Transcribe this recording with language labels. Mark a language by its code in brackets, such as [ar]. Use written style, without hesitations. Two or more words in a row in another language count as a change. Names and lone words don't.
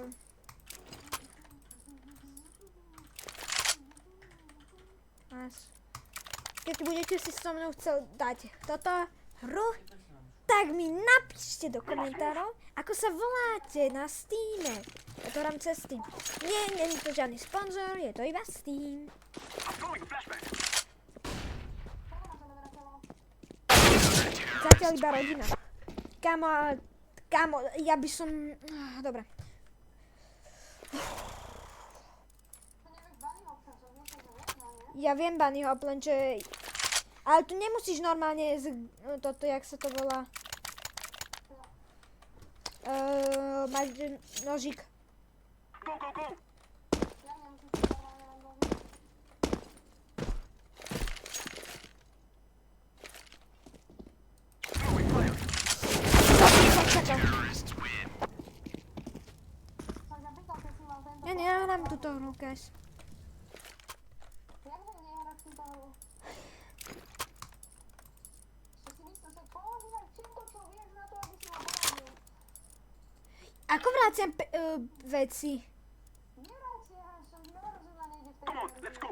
[sk] Keď budete si so mnou chcel dať toto hru, tak mi napíšte do komentárov, ako sa voláte na Steame. Ja to hrám cez Steam. Nie je to žiadny sponzor, je to iba Steam. [en] I'm throwing a flashback. [sk] Zatiaľ iba rodina. Kámo, ja by som... Dobre. Ja viem [en] Bunny Hop, [sk] lenže... Ale tu nemusíš normálne toto, jak sa to volá... mať nožík. [en] Go, go, go. Throwing fire. [sk] Ja nehrám túto hru, guys. Ako vráciam veci? [en] Come on, let's go.